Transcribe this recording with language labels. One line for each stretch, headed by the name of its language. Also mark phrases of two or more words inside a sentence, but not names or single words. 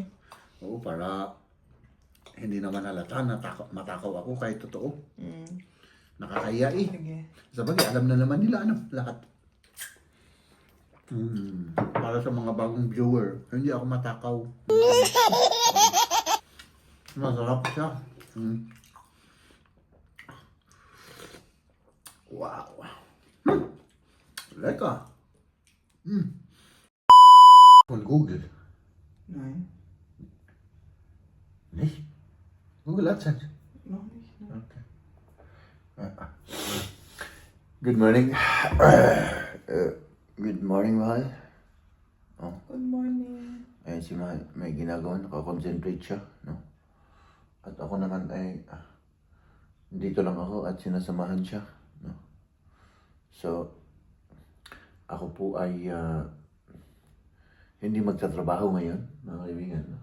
Filipino: Oo, para hindi naman halata, matakaw ako kahit totoo. Nakakaya eh. Sige. Sabagay, alam na naman nila lahat. Para sa mga bagong viewer, hindi ako matakaw. Masarap siya. Wow.
German: Leka. Google. Nein. Nicht? Google AdSense. Noch nicht. Ne?
English: Okay. Good morning. Good morning,
Filipino: Mahal.
English: Good morning.
Filipino: Ayan si Mahal, may ginagawa, nakakonsentrate siya, no? At ako naman ay, dito lang ako at sinasamahan siya, no? So, ako po ay, hindi magtatrabaho ngayon, mga kaibigan, no?